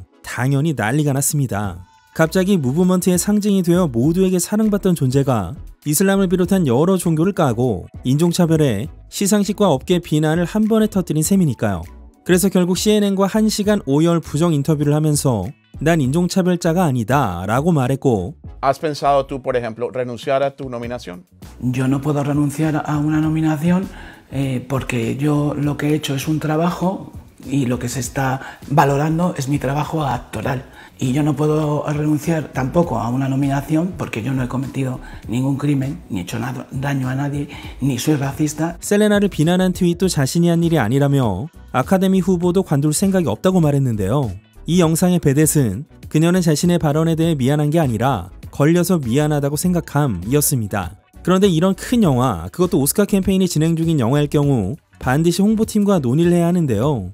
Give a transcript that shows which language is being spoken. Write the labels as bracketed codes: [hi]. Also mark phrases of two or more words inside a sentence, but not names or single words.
[ko] 당연히 난리가 났습니다. 갑자기 무브먼트의 상징이 되어 모두에게 사랑받던 존재가 이슬람을 비롯한 여러 종교를 까고 인종차별에 시상식과 업계 비난을 한 번에 터뜨린 셈이니까요. 그래서 결국 CNN과 1시간 5열 부정 인터뷰를 하면서 난 인종차별자가 아니다 라고 말했고, [es] ¿Has pensado tú, por ejemplo, renunciar a tu nominación? Yo no puedo renunciar a una nominación porque yo lo que he hecho es un trabajo y lo que se está valorando es mi trabajo actoral. Y yo no puedo renunciar tampoco a una nominación porque yo no he cometido ningún crimen, ni he hecho daño a nadie, ni soy racista. [ko] 셀레나를 비난한 트윗도 자신이 한 일이 아니라며 아카데미 후보도 관둘 생각이 없다고 말했는데요. 이 영상의 배댓은 그녀는 자신의 발언에 대해 미안한 게 아니라 걸려서 미안하다고 생각함이었습니다. 그런데 이런 큰 영화, 그것도 오스카 캠페인이 진행 중인 영화일 경우 반드시 홍보팀과 논의를 해야 하는데요.